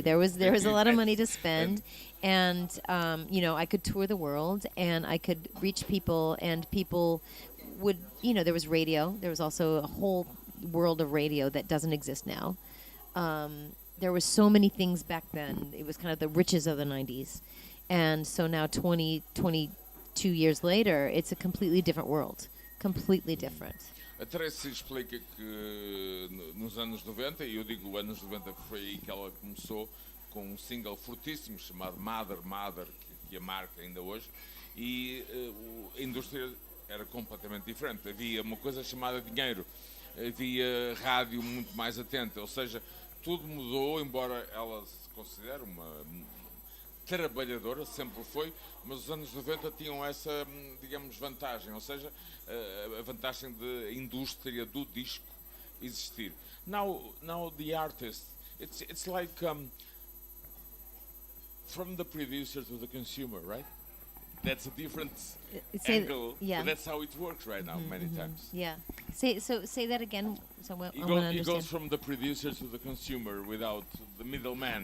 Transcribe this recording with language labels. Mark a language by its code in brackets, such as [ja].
[en] There was a lot of money to spend and I could tour the world and I could reach people and people would, there was radio. There was also a whole world of radio that doesn't exist now. There were so many things back then. It was kind of the riches of the 90s. And so now 22 years later, it's a completely different world. Completely different. [pt] A Tracy explica que nos anos 90, e eu digo anos 90 porque foi aí que ela começou, com um single fortíssimo chamado Mother, que é a marca ainda hoje, e a indústria era completamente diferente. Havia uma coisa chamada dinheiro, havia rádio muito mais atenta, ou seja, tudo mudou, embora ela se considere uma trabalhadora, sempre foi, mas os anos 90 tinham essa, digamos, vantagem, ou seja, a vantagem da indústria do disco existir. [en] Now the artist, it's like from the producer to the consumer, right? That's a different angle, yeah. But that's how it works right now, many times. Yeah. Say that again. So It goes from the producer to the consumer without the middleman.